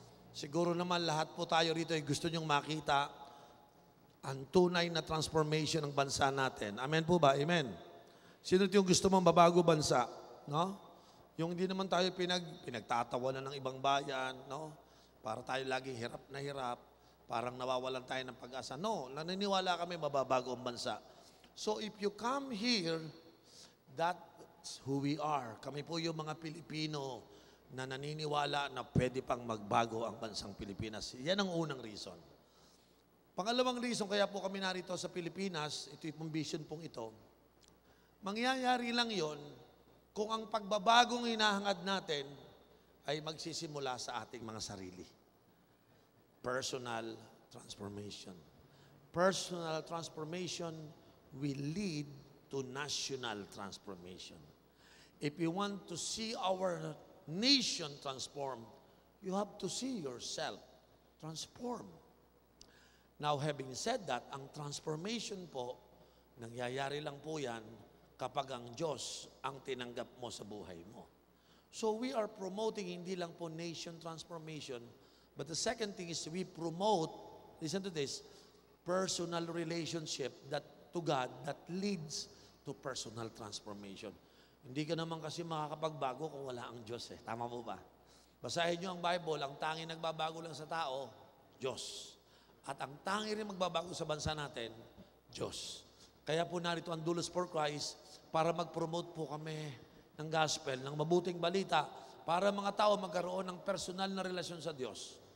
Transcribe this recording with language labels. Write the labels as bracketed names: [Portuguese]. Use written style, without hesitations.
[Filipino] Siguro naman lahat po tayo rito ay gusto nyong makita ang tunay na transformation ng bansa natin. Amen po ba? Amen. Sino yung gusto mong babago bansa? No? Yung hindi naman tayo pinagtatawanan ng ibang bayan, no? Para tayo laging hirap na hirap, parang nawawalan tayo ng pag-asa. No, naniniwala kami mababago ang bansa. [English] So if you come here, that's who we are. [Filipino] Kami po yung mga Pilipino na naniniwala na pwede pang magbago ang bansang Pilipinas. Yan ang unang reason. Pangalawang reason kaya po kami narito sa Pilipinas, ito yung vision pong ito, mangyayari lang yon kung ang pagbabagong hinahangad natin ay magsisimula sa ating mga sarili. [English] Personal transformation. Personal transformation will lead to national transformation. If you want to see our nation transform, you have to see yourself transform. Now, having said that, [Filipino] ang transformation po, nangyayari lang po yan kapag ang Diyos ang tinanggap mo sa buhay mo. [English] So we are promoting [Filipino] hindi lang po [English] nation transformation, but the second thing is we promote, listen to this, personal relationship to God that leads to personal transformation. [Filipino] Hindi ka naman kasi makakapagbago kung wala ang Diyos eh. Tama po ba? Basahin niyo ang Bible, ang tanging nagbabago lang sa tao, Diyos. At ang tanging rin magbabago sa bansa natin, Diyos. Kaya po narito ang Dulos for Christ para mag-promote po kami ng gospel, ng mabuting balita, para mga tao magkaroon ng personal na relasyon sa Diyos.